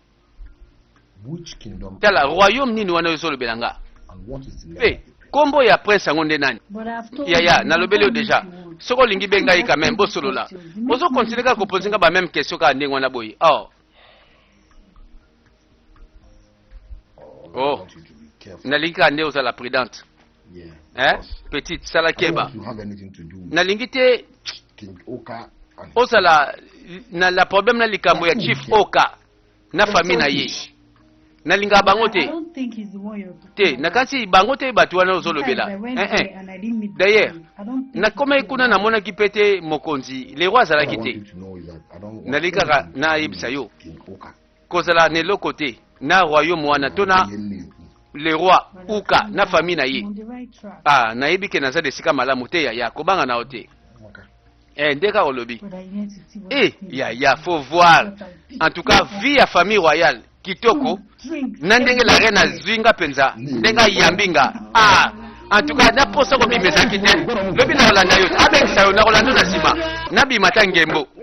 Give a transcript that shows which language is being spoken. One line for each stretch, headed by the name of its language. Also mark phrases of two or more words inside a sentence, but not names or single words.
English: Which kingdom
Lingala: tala royaume nini wana ezolobela nga
English: and what is the
Lingala: pe kombo ya prince yango nde nani ya nalobeli yo déjà soko olingi be ngai
French: quand même
Lingala: bosolola ozokontinue kaka kopose nga bameme question kaka ndenge wana boye
English: I want you to be careful.
Lingala: nalingi kaka nde ozala
French: prudente petite
Lingala: sala
English: I don't
Lingala: keba
English: want to have anything to do with
Lingala: nalingi te
English: King Oka and
Lingala: ozala na
French: la problème
Lingala: na likambo ya chief oka na famille na ye nalinga bango te te nakanisi bango te bato wana ozolobela d'ailleurs nakoma kuna namonaki pe te mokonzi
French: le roi
Lingala: azalaki
English: What I want
Lingala: te
English: you to know is that I don't want
Lingala: nalingi kaka nayebisa yo
English: King Oka.
Lingala: kozala na eloko te na royaume wana to na
French: le roi
Lingala: uka na famille na ye nayebi ke naza desika malamu te ya kobanga na yo te nde kaka olobi ya
French: faut voir en tout cas
Lingala: vie ya
French: famille royale
Lingala: kitoko na ndenge
French: la reine
Lingala: azwinga mpenza ndenge ayambinga
French: en tout cas
Lingala: naposa kobimesaki te lobi na kolanda yo abengisa yo na kolanda na nsima nabima ta ngembo